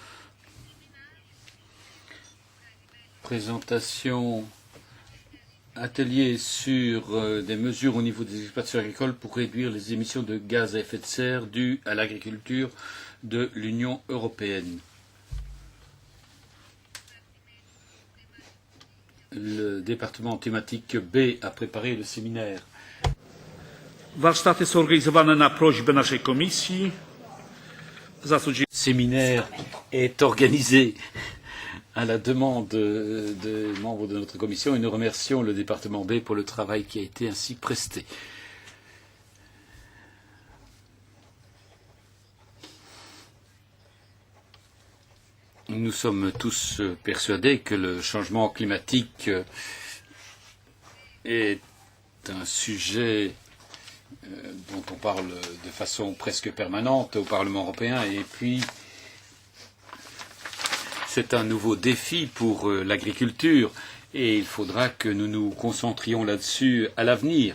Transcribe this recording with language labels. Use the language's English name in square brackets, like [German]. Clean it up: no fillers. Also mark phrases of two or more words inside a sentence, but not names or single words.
[French] Présentation atelier sur des mesures au niveau des exploitations agricoles pour réduire les émissions de gaz à effet de serre dues à l'agriculture de l'Union européenne. Le département thématique B a préparé le séminaire. [Polish] Warsztaty są organizowane na prośbę naszej komisji. [French] Le séminaire est organisé à la demande des membres de notre commission et nous remercions le département B pour le travail qui a été ainsi presté. Nous sommes tous persuadés que le changement climatique est un sujet dont on parle de façon presque permanente au Parlement européen et puis c'est un nouveau défi pour l'agriculture et il faudra que nous nous concentrions là-dessus à l'avenir.